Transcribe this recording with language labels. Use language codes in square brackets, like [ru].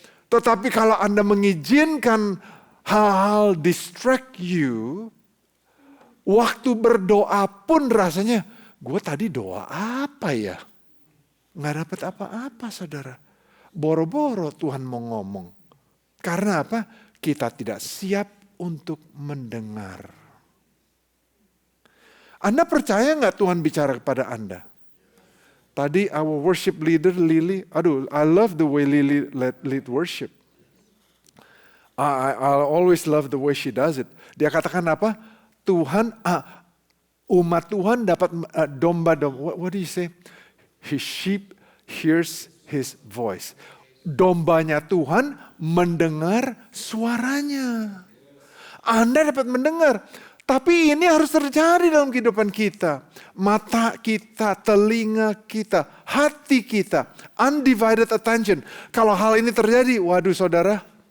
[id] Tetapi kalau Anda mengizinkan hal-hal [en] distract you, [id] waktu berdoa pun rasanya, gue tadi doa apa ya? Nggak dapat apa-apa saudara. Boro-boro Tuhan mau ngomong. Karena apa? Kita tidak siap untuk mendengar. Anda percaya nggak Tuhan bicara kepada Anda? Tadi [en] our worship leader Lily, I love the way Lily lead worship. I'll always love the way she does it. [id] Dia katakan apa? Tuhan, umat Tuhan dapat domba-domba. [en] What do you say? His sheep hears his voice. [id] Dombanya Tuhan mendengar suaranya. Anda dapat mendengar. Tapi ini harus terjadi dalam kehidupan kita. Mata kita, telinga kita, hati kita. [en] Undivided attention. [id] Kalau hal ini terjadi, waduh saudara.